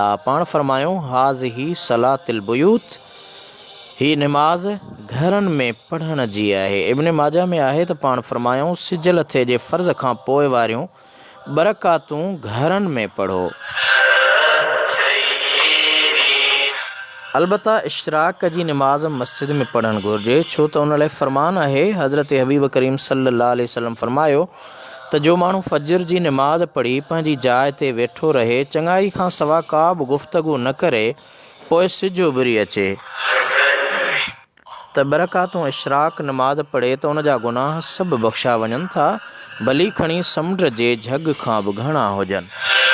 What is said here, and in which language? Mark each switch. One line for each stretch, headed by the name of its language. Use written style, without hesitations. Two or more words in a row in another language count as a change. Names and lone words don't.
Sindhi: पाण फरमायूं
Arabic: هذه صلاة البيوت,
Sindhi: ही निमाज़ घरनि में पढ़ण जी आहे। इब्न माजा में आहे त पाण फरमायूं सिजल थिए जे फ़र्ज़ खां पोइ वारियूं बरकातूं घरनि में पढ़ो। البتہ اشراق जी नमाज़ मस्जिद में पढ़णु घुरिजे, छो त उन लाइ फ़रमान आहे। हज़रत हबीब करीम
Arabic: صلى الله عليه وسلم
Sindhi: फ़रमायो त जो माण्हू फजर जी नमाज़ पढ़ी पंहिंजी जाइ ते वेठो रहे, चङाई खां सवा का बि गुफ़्तगू न करे, पोइ सिज उभिरी अचे त बरकातूं इशराक नमाज़ पढ़े त उन जा गुनाह सभु बख़्शा वञनि था, भली खणी समुंड जे झग खां बि घणा हुजनि।